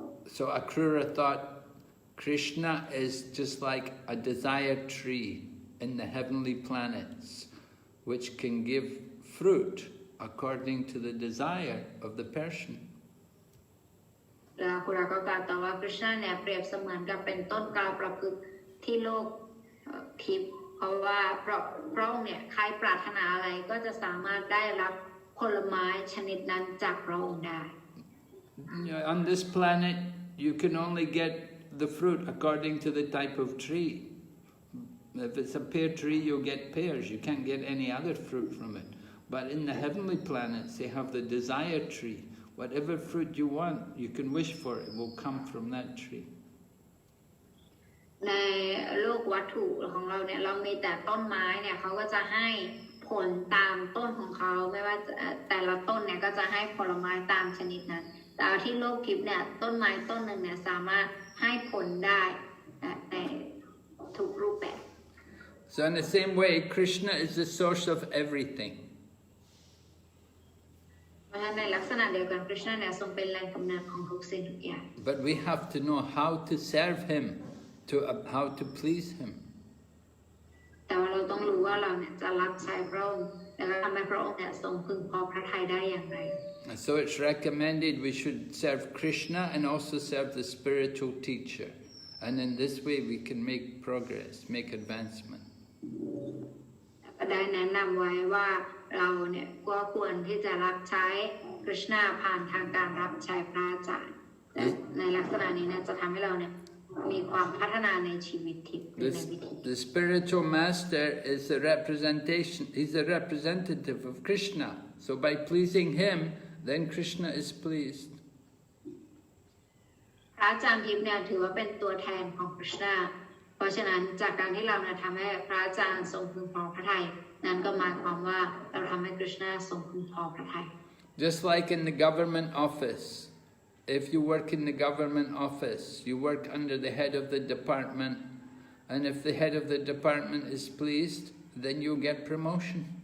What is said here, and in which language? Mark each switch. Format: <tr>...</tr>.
<en>So Akrura thought Krishna is just like a desire tree in the heavenly planets, which can give fruit according to the desire of the person.</en> <th>แล้วคุณก็กล่าวต่อว่า Krishna เนี่ยเปรียบเสมือนกับเป็นต้นกาประพฤกษ์ที่โลกทิพย์เพราะว่าพระองค์เนี่ยใครปรารถนาอะไรก็จะสามารถได้รับผลไม้ชนิดนั้นจากพระองค์ได้</th> <en>On this planet, you can only get the fruit according to the type of tree. If it's a pear tree, you'll get pears. You can't get any other fruit from it. But in the heavenly planets, they have the desire tree. Whatever fruit you want, you can wish for, it will come from that tree.</en> <th>ในโลกวัตถุของเราเนี่ยเรามีแต่ต้นไม้เนี่ยเขาก็จะให้ผลตามต้นของเขาไม่ว่าแต่ละต้นเนี่ยก็จะให้ผลไม้ตามชนิดนั้นแต่ที่โลกทิพย์เนี่ยต้นไม้ต้นหนึ่งเนี่ยสามารถให้ผลได้ในทุกรูปแบบ</th> <en>So in the same way, Krishna is the source of everything.</en> <th>เพราะฉะนั้นในลักษณะเดียวกัน Krishna เนี่ยทรงเป็นแหล่งกำเนิดของทุกสิ่งทุกอย่าง</th> <en>But we have to know how to serve him, how to please him.</en> <th>แต่ว่าเราต้องรู้ว่าเราเนี่ยจะรับใช้พระองค์และทำให้พระองค์เนี่ยทรงพึงพอพระทัยได้อย่างไร</th> <en>And so it's recommended we should serve Krishna and also serve the spiritual teacher. And in this way we can make progress, make advancement.</en> <th>ก็ได้แนะนำไว้ว่า เราเนี่ยก็ควรที่จะรับใช้คริชนาผ่านทางการรับใช้พระอาจารย์ในลักษณะนี้เนี่ยจะทำให้เราเนี่ยมีความพัฒนาในชีวิตทิพย์ในวิถี</th> <en>The spiritual master is a representation. He's a representative of Krishna. So by pleasing him, then Krishna is pleased.</en> <th>พระอาจารย์ทิพย์เนี่ยถือว่าเป็นตัวแทนของคริชนาเพราะฉะนั้นจากการที่เราทำให้พระอาจารย์ทรงพึงพอพระทัยนั้นก็หมายความว่าเราทำให้คริชนาทรงพึงพอพระทัย</th> <en>Just like in the government office, if you work in the government office, you work under the head of the department, and if the head of the department is pleased, then you get promotion.</en>